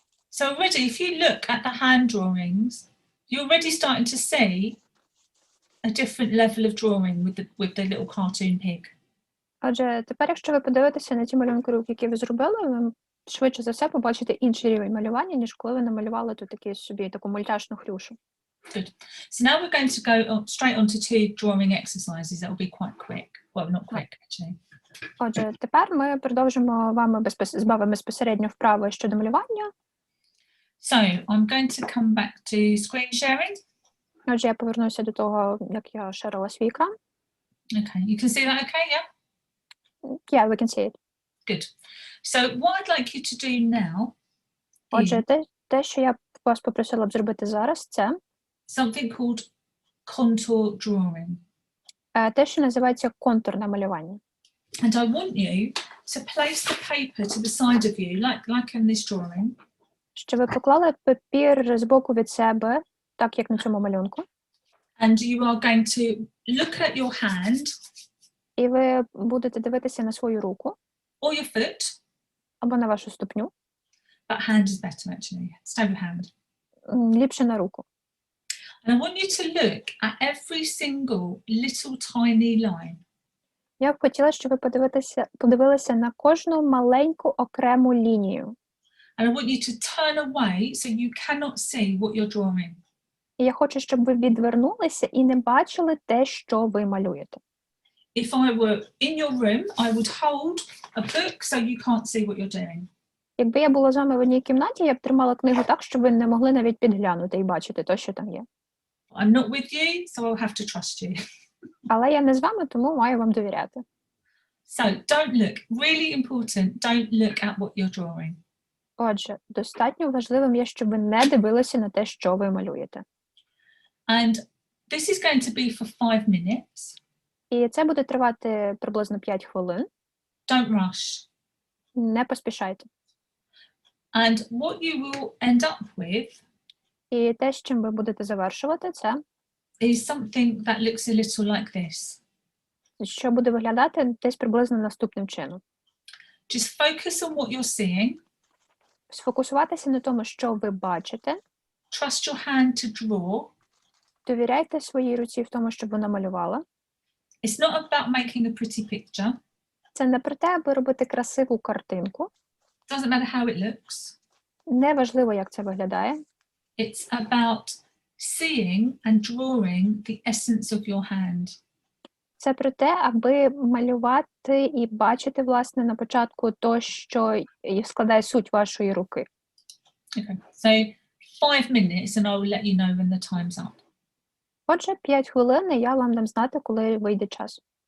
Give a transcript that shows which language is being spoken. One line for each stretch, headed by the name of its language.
English: So already, if you look at the hand drawings, you're already starting to see a different level of drawing with the little cartoon pig.
Ukrainian: Отже, тепер, якщо ви подивитеся на ті малюнки рук, які ви зробили, ви швидше за все побачите інший рівень малювання, ніж коли ви намалювали тут таку мультяшну хрюшу.
English: Good. So now we're going to go straight on to 2 drawing exercises. That will be quite quick. Well, not quick, actually.
Ukrainian: Отже, тепер ми продовжимо з вами безпосередньо вправи щодо малювання.
English: So I'm going to come back to screen sharing.
Ukrainian: Отже, я повернуся до того, як я шерила свій екран.
English: Okay, you can see that okay, yeah? Yeah, we can see it. Good. So what I'd like you to do now
Ukrainian: Отже, те, що я вас попросила б зробити зараз, це
English: something called contour drawing.
Ukrainian: Те, що називається контурне малювання.
English: And I want you to place the paper to the side of you, like in this drawing.
Ukrainian: що ви поклали папір збоку від себе, так як на цьому малюнку,
English: and you are going to look at your hand
Ukrainian: і ви будете дивитися на свою руку
English: or your foot,
Ukrainian: або на вашу ступню,
English: but hand is better actually. Stay with hand.
Ukrainian: ліпше на руку.
English: And I want you to look at every single little tiny line.
Ukrainian: Я б хотіла, щоб ви подивилися на кожну маленьку окрему лінію.
English: And I want you to turn away so you cannot see what you're drawing.
Ukrainian: І я хочу, щоб ви відвернулися і не бачили те, що ви малюєте.
English: If I were in your room, I would hold a book so you can't see what you're doing.
Ukrainian: Якби я була з вами в одній кімнаті, я б тримала книгу так, щоб ви не могли навіть підглянути і бачити те, що там є.
English: I'm not with you, so I'll have to trust you.
Ukrainian: Але я не з вами, тому маю вам довіряти.
English: So don't look. Really important, don't look at what you're drawing.
Ukrainian: Отже, достатньо важливим є, щоб ви не дивилися на те, що ви малюєте.
English: And this is going to be for 5 minutes.
Ukrainian: І це буде тривати приблизно 5 хвилин.
English: Don't rush.
Ukrainian: Не поспішайте.
English: And what you will end up with
Ukrainian: І те, з чим ви будете завершувати, це
English: is something that looks a little like this.
Ukrainian: що буде виглядати десь приблизно наступним чином.
English: Just focus on what you're seeing.
Ukrainian: Сфокусуватися на тому, що ви бачите.
English: Trust your hand to draw.
Ukrainian: Довіряйте своїй руці в тому, щоб вона малювала.
English: It's not about making a pretty picture.
Ukrainian: Це не про те, аби робити красиву картинку.
English: Doesn't matter how it looks.
Ukrainian: Неважливо, як це виглядає.
English: It's about seeing and drawing the essence of your hand.
Ukrainian: Це про те, аби малювати і бачити, власне, на початку то, що складає суть вашої руки.
English: Okay, so 5 minutes and I will let you know when the time's up.
Ukrainian: Отже, 5 хвилин, і я вам дам знати, коли вийде час.